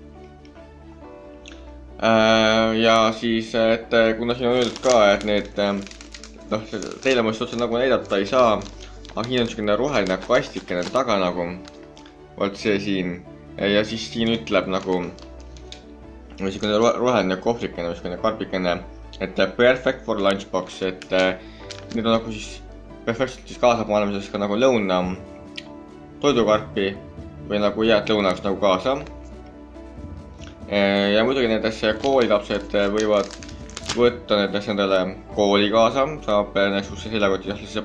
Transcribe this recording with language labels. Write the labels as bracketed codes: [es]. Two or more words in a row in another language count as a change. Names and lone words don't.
[et] Ja siis, et kuna siin on öeldud ka, et need, noh, teile ma just otse nagu näidata ei saa, aga siin on selline roheline kastikene taga nagu, vot see siin, ja siis siin ütleb nagu, või selline roheline kohvrikene või selline karbikene, et [en] perfect for lunchbox, [et] et need on nagu siis perfektselt siis kaasa panemiseks ka nagu lõuna toidukarpi või nagu jääd lõunaks nagu kaasa. Ja muidugi näiteks koolilapsed võivad võtta näiteks endale kooli kaasa, saab näiteks seljakoti sisse